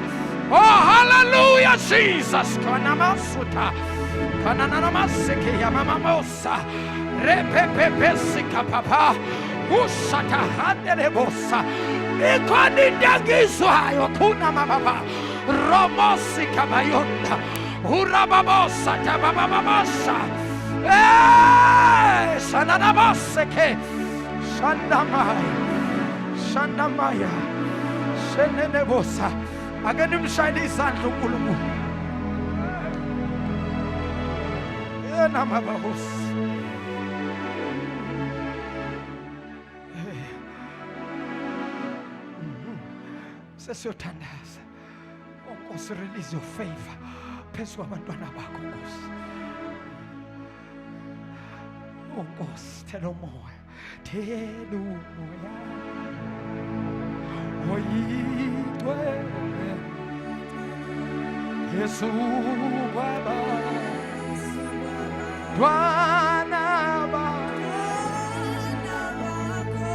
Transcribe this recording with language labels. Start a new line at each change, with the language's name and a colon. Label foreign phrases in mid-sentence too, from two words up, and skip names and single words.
Zulu: Oh hallelujah Jesus Kanamasuta Kananamaseke Yamamamosa Repepesika papa Usata Handelebosa Ikoni Dagiswa Yokuna Mama Romosika Bayonda Urababosa Tabababasa Sananamaseke Shandamaya Shenenebosa ake nimshayele izandla uNkulunkulu. Yena mabahosi. Sesiyothandaza. Nkosi,
English: release your favor
Zulu: phezu kwabantwana bakho Nkosi. Nkosi, thela umoya. Thela umoya. Oyigcwele Yesu kwabantwana bakho.